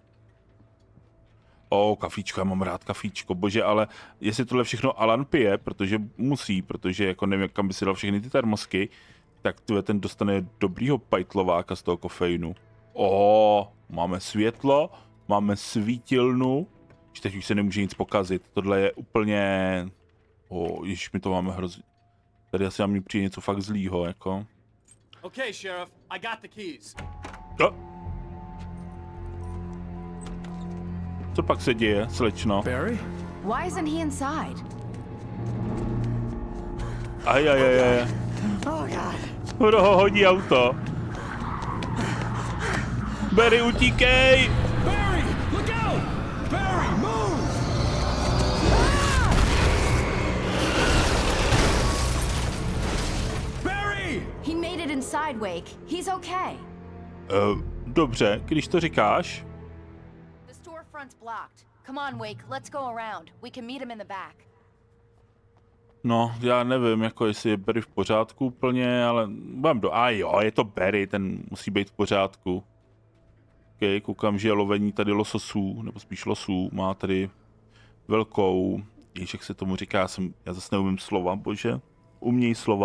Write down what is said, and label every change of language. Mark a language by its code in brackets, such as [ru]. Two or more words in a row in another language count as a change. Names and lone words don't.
[cs] Kafíčko, já mám rád kafíčko, bože, ale jestli tohle všechno Alan pije, protože musí, protože jako nevím, kam by si dal všechny ty termosky, tak ten dostane dobrýho pajtlováka z toho kofeinu. Máme světlo, máme svítilnu, teď už se nemůže nic pokazit, tohle je úplně, ježiš, my to máme hrozně, tady asi nám přijde něco fakt zlýho, jako. [en] Okay, Sheriff, I got the keys. [cs] Co pak se děje, slečno? [en] Barry? Why isn't he inside? [cs] Aj. Kdo ho hodí auto? Barry, utíkej! [en] Barry, look out! Barry, move! Barry! He made it inside, Wake. He's okay. [cs] Dobře, když to říkáš. [en] The storefront's blocked. Come on, Wake. Let's go around. We can meet him in the back. [cs] No, já nevím, jako jestli je Barry v pořádku úplně, ale budem je to Barry, ten musí být v pořádku. Okay, koukám, že je lovení tady lososů, nebo spíš losů, má tady velkou, jak se tomu říká, já zase neumím slova, bože, uměj slova.